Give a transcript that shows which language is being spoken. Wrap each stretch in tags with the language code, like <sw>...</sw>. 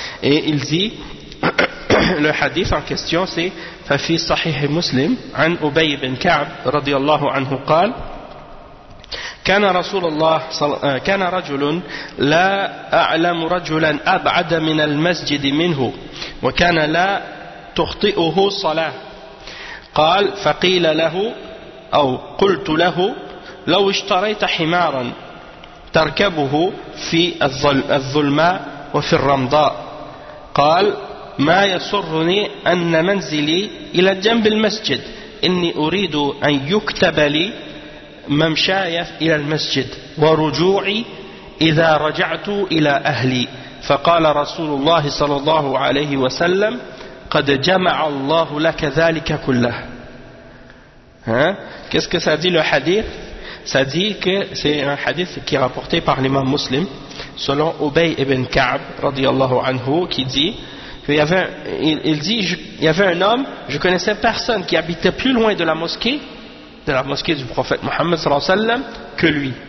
<fr>Et il dit le hadith en question c'est</fr> <ar>Fafi Sahih Muslim an Ubay ibn Ka'b radiyallahu anhu qal كان رسول الله كان رجل لا أعلم رجلا أبعد من المسجد منه وكان لا تخطئه صلاة. قال فقيل له أو قلت له لو اشتريت حمارا تركبه في الظلماء وفي الرمضاء. قال ما يسرني أن منزلي إلى جنب المسجد، إني أريد أن يكتب لي ممشاي إلى المسجد ورجوعي إذا رجعت إلى أهلي. فقال رسول الله صلى الله عليه وسلم قد جمع الله لك ذلك كله.</ar> <fr>Hein? Qu'est-ce que ça dit le hadith? Ça dit que c'est un hadith qui est rapporté par l'imam muslim selon Ubay ibn Ka'b radiallahu anhu, qui dit il dit il y avait un homme, je connaissais personne qui habitait plus loin de la mosquée du prophète Mohammed sallallahu alayhi wa sallam que lui.</fr>